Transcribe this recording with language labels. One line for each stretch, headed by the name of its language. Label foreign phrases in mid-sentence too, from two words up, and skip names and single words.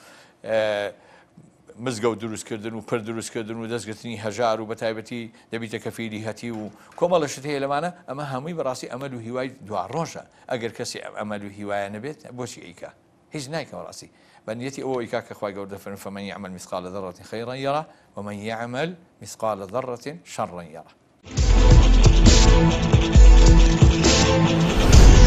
Central Kurdish: مزگەوت دروستکردن و پڕ دروستکردن و دەستگرتنی هەژار و بە تایبەتی دەبیتە کەفیلی هەتی و کۆمەڵەشت هەیە لەمانە ئەمە هەمووی بەڕاستی ئەمەل و هیوای دوا ڕۆژە ئەگەر کەسی ئەمەل و هیوایە نەبێت بۆچی ئەیکا هیچ نایکە بەڕاستی بەنیەتی ئەوە ئیکا کە خوای گەورە دەفەرمێ
Arabic: فەمەن یعمل مثقال ذرة خيرا يره ومن يعمل مثقال ذرة شرا يره